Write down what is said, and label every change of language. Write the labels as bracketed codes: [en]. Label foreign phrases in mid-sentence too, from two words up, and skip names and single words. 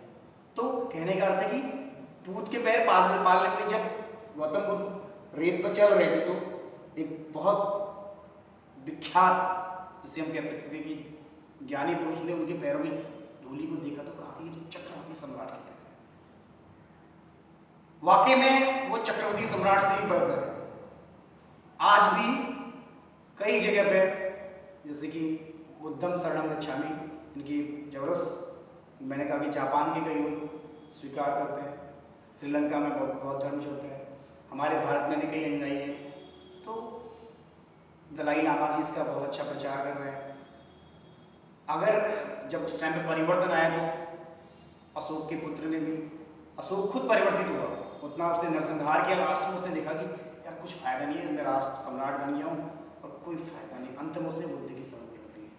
[hi] तो कहने का अर्थ है कि दूध के पैर पालने में जब गौतम बुद्ध रेत पर चल रहे थे तो एक बहुत विख्यात, जिसे हम कहते थे कि ज्ञानी पुरुष ने उनके पैरों की धूलि को देखा तो कहा कि ये तो चक्रवर्ती सम्राट है। वाकई में वो चक्रवर्ती सम्राट से ही बढ़कर है। आज भी कई जगह पे, जैसे कि [pi] बुद्धम शरणम गच्छामि, [hi] इनकी जबरदस्त, मैंने कहा कि जापान के कई लोग स्वीकार करते हैं, श्रीलंका में बौद्ध धर्म चलता है, हमारे भारत में भी कई अनुयायी हैं। तो दलाई लामा जी इसका बहुत अच्छा प्रचार कर रहे हैं। अगर जब उस टाइम पे परिवर्तन आया तो अशोक के पुत्र ने भी, अशोक खुद परिवर्तित हुआ, उतना उसने नरसंहार किया, लास्ट में उसने देखा कि यार कुछ फायदा नहीं है, मैं राष्ट्र सम्राट बन गया हूँ और कोई फायदा नहीं, अंत में उसने बुद्ध की शरण ले ली।